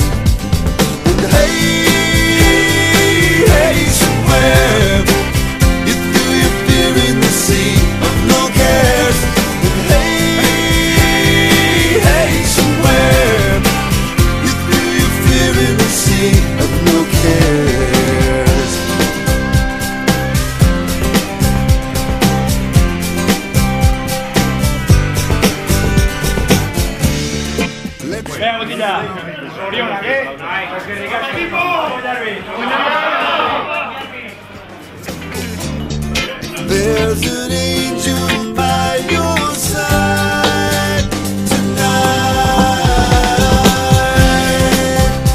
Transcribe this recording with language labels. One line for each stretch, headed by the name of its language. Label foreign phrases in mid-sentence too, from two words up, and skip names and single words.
English: And hey, hey, somewhere you threw your fear in the sea of no cares. And hey, hey, somewhere you threw your fear in the sea of no cares.
Spanish: Venga, botilla.
Basque: Zorionak,
English: There's an angel by your side tonight.